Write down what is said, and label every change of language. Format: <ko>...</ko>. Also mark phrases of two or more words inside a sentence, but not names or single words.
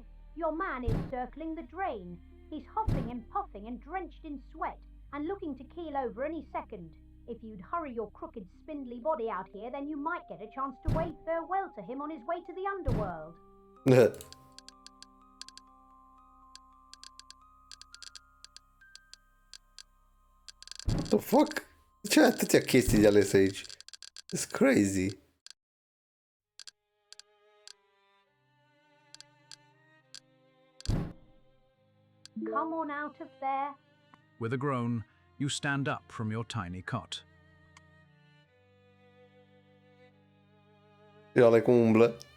<en>Your man is circling the drain. He's huffing and puffing and drenched in sweat and looking to keel over any second. If you'd hurry your crooked, spindly body out here, then you might get a chance to wave farewell to him on his way to the underworld. What the fuck?</en> <ro>De ce ai atâtea chestii de ales aici?</ro> <en>It's crazy. Come on out of there. With a groan, you stand up from your tiny cot. E olha cum umblă.</en>